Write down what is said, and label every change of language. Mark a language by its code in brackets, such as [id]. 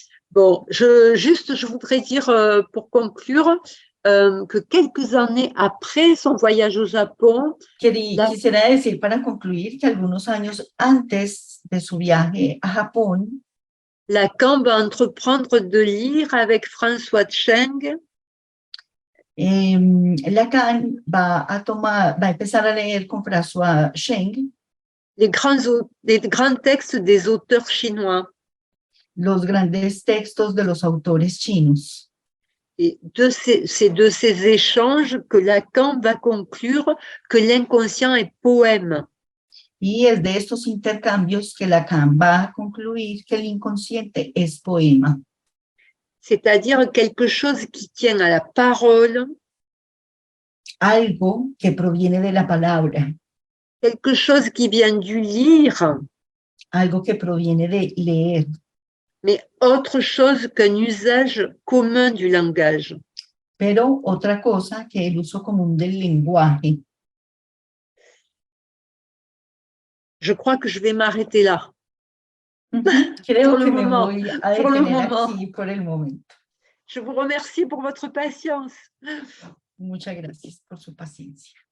[fr] Bon, je voudrais dire pour conclure que quelques années après son voyage au Japon, [es] quisiera decir para concluir que algunos años antes de su viaje a Japón, [fr] Lacan va entreprendre de lire avec François Cheng [es] Lacan va a empezar a leer con François Cheng [fr] les grands textes des auteurs chinois. [es] Los grandes textos de los autores chinos. [fr] Et c'est de ces échanges que Lacan va conclure que l'inconscient est poème. [es] Y es de estos intercambios que Lacan va a concluir que el inconsciente es poema. [fr] C'est-à-dire quelque chose qui tient à la parole. [es] Algo que proviene de la palabra. [fr] Quelque chose qui vient du lire. [es] Algo que proviene de leer. [fr] Mais autre chose qu'un usage commun du langage. [es] Pero otra cosa que el uso común del lenguaje. [fr] Je crois que je vais m'arrêter là. [es] Creo que me voy a detener aquí por el momento. [fr] Je vous remercie pour votre patience. [es] Muchas gracias por su paciencia.